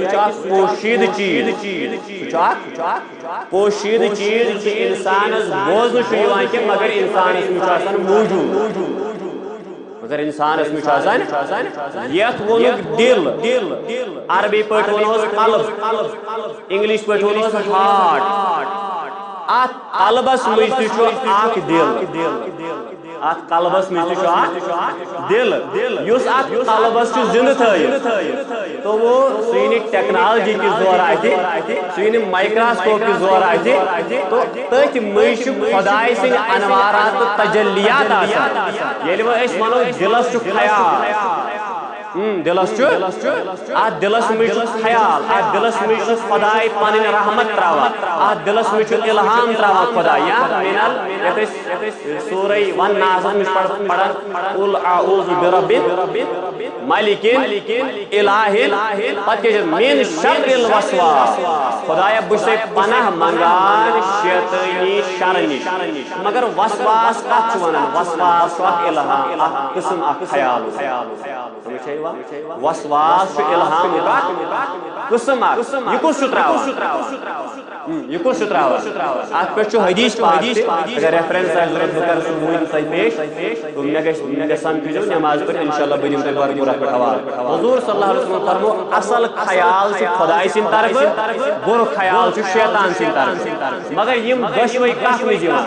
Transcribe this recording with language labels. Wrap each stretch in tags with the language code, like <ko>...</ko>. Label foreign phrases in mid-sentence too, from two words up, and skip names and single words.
<ks>چھُ اکھ پوشیٖدٕ چیٖز سُہ چھُ اکھ پوشیٖدٕ چیٖز یُس اِنسانس بوزنہٕ چھُ یِوان کینٛہہ مگر اِنسانس منٛز چھُ آسان موٗجوٗد مگر انسانس منٛز چھُ آسان یتھ ووٚنُکھ دل عربی پٲٹھۍ ووٚنہوس قلب انگلش پٲٹھۍ ووٚنہوس ہارٹ اتھ قلبس منٛز تہِ چھُ اکھ دل اتھ قلبس منٛز تہِ چھُ اکھ دل یُس اتھ قلبس چھُ زندٕ تھٲیِتھ</ks> <ur>تو وہ</ur> <ks>سُہ یی نہٕ ٹیکنالوجی کہِ زورٕ اَتھِ سُہ یی نہٕ مایکراسکوپ کہِ زورٕ اَتھِ تو تٔتھۍ منٛز چھُ خۄداے سٕنٛدۍ انوارات تہٕ تجلیات آسان ییٚلہِ وۄنۍ أسۍ وَنو دلس چھُ خیال دلس اتھ دلس منٛز چھُ خیال اتھ دلس منٛز چھُ خۄداے پنٕنۍ رحمت تراوان اتھ دلس منٛز چھُ الہام تراوان خۄداے یتھ أسۍ سورے والناسس منٛز پران</ks> <ar>قل اعوذ برب ملک</ar> <ks>الہ پتہٕ کیٛاہ چھِ</ks> <ar>من شر الوسواس</ar> <ks>خۄدایا بہٕ چھُسے پناہ منگان شیطٲنی شرٕ نِش مگر وسواس کتھ چھُ ونان وسواس چھُ اکھ الہام اکھ قسم اکھ خیال وسواس چھُ الہامُک اکھ قسم اکھ یہِ کُس چھُ تراوان اتھ پٮ۪ٹھ چھُ حدیث پاک اگر ریفرنس آسہِ ضروٗرت بہٕ کرٕ سُہ وٕنۍ تۄہہِ پیش تہٕ مےٚ گژھِ سمکھِزیو نٮ۪مازِ پٔرِتھ انشاءاللہ بہٕ دِمہٕ تۄہہِ بھرپوٗر اتھ پٮ۪ٹھ حوالہٕ حضوٗر</ks> <ar>صلی اللہ علیہ وسلم</ar> <ks>فرموو اصل خیال چھُ خۄداے سٕنٛدِ طرفہٕ بُرٕ خیال چھُ شیطان سٕنٛدِ طرفہٕ مگر یِم دۄشوے کتھ منٛز</ks>